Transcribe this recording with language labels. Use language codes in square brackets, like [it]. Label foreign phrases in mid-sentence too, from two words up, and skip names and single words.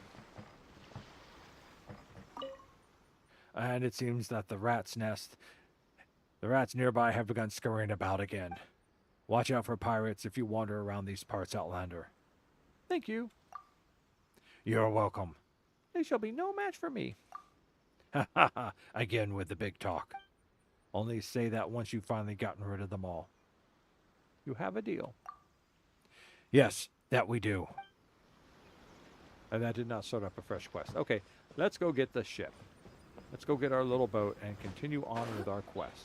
[en] And it seems that the rats nearby have begun scurrying about again. Watch out for pirates if you wander around these parts, Outlander. Thank you. You're welcome. They shall be no match for me. Ha ha ha, again with the big talk. Only say that once you've finally gotten rid of them all. You have a deal. Yes, that we do. And that did not start up a fresh quest. Okay, let's go get the ship. Let's go get our little boat and continue on with our quest.